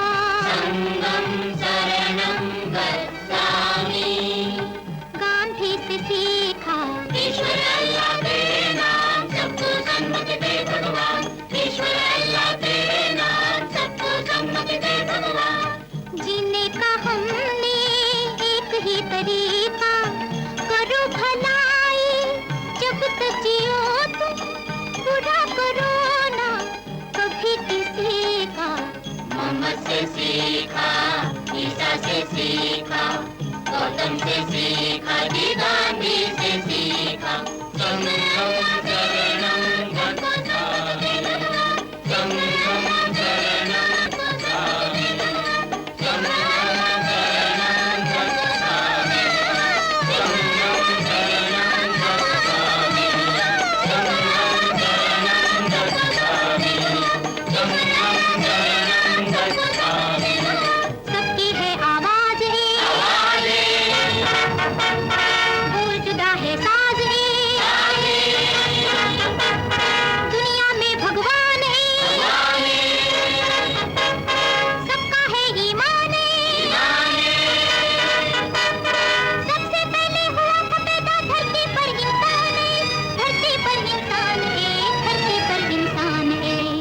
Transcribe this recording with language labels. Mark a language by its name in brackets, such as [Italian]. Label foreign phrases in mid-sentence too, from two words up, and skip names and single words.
[Pali] संगम शरणं गच्छामि, [Hindi] गांधी से सीखा, ईश्वर अल्लाह तेरे नाम सबको सन्मति दे भगवान, ईश्वर अल्लाह तेरे नाम सबको सन्मति दे भगवान। जीने का हमने एक ही तरीका, करो भलाई जब तक जियो तुम, बुरा करो ना कभी किसी का। मोहम्मद से सीखा, ईसा से सीखा, गौतम से सीखा, जी गांधी से सीखा, [Pali] संगम शरणं गच्छामि, संगम शरणं गच्छामि, संगम शरणं गच्छामि, संगम शरणं गच्छामि, संगम शरणं गच्छामि, संगम शरणं गच्छामि। [Hindi] सबकी है आवाज बोल जुदा है साज दुनिया में भगवान है, सबका है ईमान सबसे पहले हुआ था पैदा धरती पर इंसान, धरती पर इंसान है, धरती पर इंसान है।